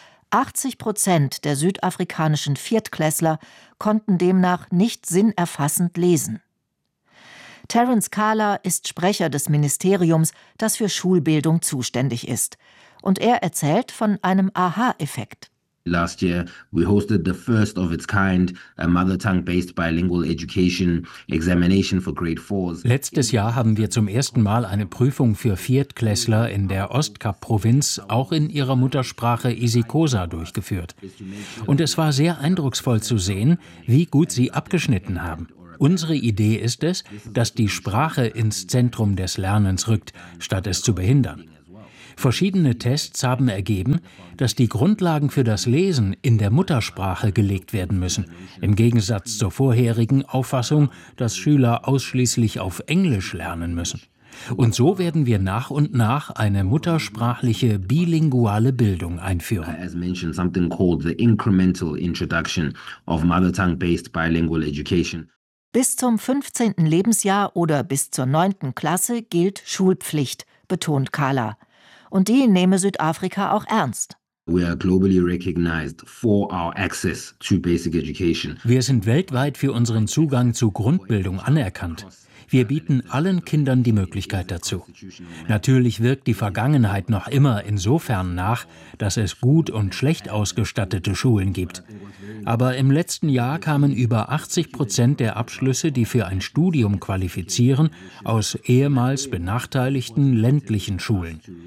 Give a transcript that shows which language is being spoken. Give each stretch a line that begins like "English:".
German: 80% der südafrikanischen Viertklässler konnten demnach nicht sinnerfassend lesen. Terence Kala ist Sprecher des Ministeriums, das für Schulbildung zuständig ist. Und er erzählt von einem Aha-Effekt.
English: Last year, we hosted the first of its kind, a mother tongue-based bilingual education examination for grade fours.
German: Letztes Jahr haben wir zum ersten Mal eine Prüfung für Viertklässler in der Ostkap-Provinz auch in ihrer Muttersprache Isikosa durchgeführt. Und es war sehr eindrucksvoll zu sehen, wie gut sie abgeschnitten haben. Unsere Idee ist es, dass die Sprache ins Zentrum des Lernens rückt, statt es zu behindern. Verschiedene Tests haben ergeben, dass die Grundlagen für das Lesen in der Muttersprache gelegt werden müssen, im Gegensatz zur vorherigen Auffassung, dass Schüler ausschließlich auf Englisch lernen müssen. Und so werden wir nach und nach eine muttersprachliche bilinguale Bildung einführen.
English: As mentioned, something called the incremental introduction of mother tongue-based bilingual education.
German: Bis zum 15. Lebensjahr oder bis zur 9. Klasse gilt Schulpflicht, betont Carla. Und die nehme Südafrika auch ernst.
English: We are globally recognized for our access to basic education.
German: Wir sind weltweit für unseren Zugang zu Grundbildung anerkannt. Wir bieten allen Kindern die Möglichkeit dazu. Natürlich wirkt die Vergangenheit noch immer insofern nach, dass es gut und schlecht ausgestattete Schulen gibt. Aber im letzten Jahr kamen über 80% der Abschlüsse, die für ein Studium qualifizieren, aus ehemals benachteiligten ländlichen Schulen.